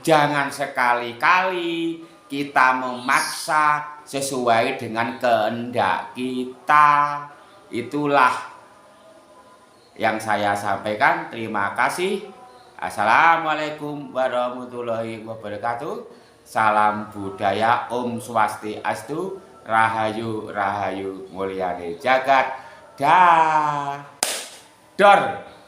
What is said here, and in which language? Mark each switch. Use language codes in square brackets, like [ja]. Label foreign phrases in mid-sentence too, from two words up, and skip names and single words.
[id] Jangan sekali-kali kita memaksa sesuai dengan kehendak kita. Itulah yang saya sampaikan. Terima kasih. [ar] Assalamualaikum warahmatullahi wabarakatuh. [id] Salam budaya, [ban] Om Swastiastu, [jv] Rahayu Rahayu Mulyane Jagat. Dah. Dor.